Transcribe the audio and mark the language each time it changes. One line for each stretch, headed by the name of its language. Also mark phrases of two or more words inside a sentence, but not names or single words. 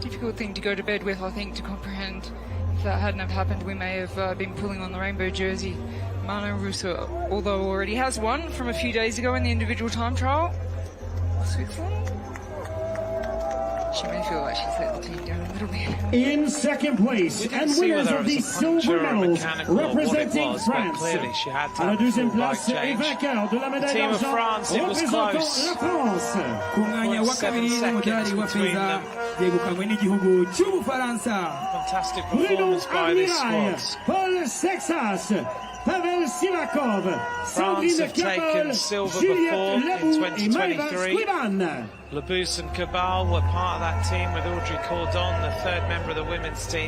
English: Difficult thing to go to bed with, I think, to comprehend. If that hadn't have happened, we may have been pulling on the rainbow jersey. Marlene Reusser, although already has one from a few days ago in the individual time trial. Switzerland? She may feel like she's let the team down a little bit. In second place and winners of the silver medals representing France.
French: À la deuxième place et vainqueur de la médaille d'argent représentant la France.
Kinyarwanda: ku mwanya wa kabiri n'umudari wa feza yegukanywe n'igihugu cy'Ubufaransa.
English: Fantastic Bruno performance by this Admirail, squad. Paul Sexas, Pavel Sivakov, France Sandrine have taken Keppel, silver Juliette before in Lebou et Maëva 2023. Squiban. Labous and Cabal were part of that team with Audrey Cordon, the third member of the women's team.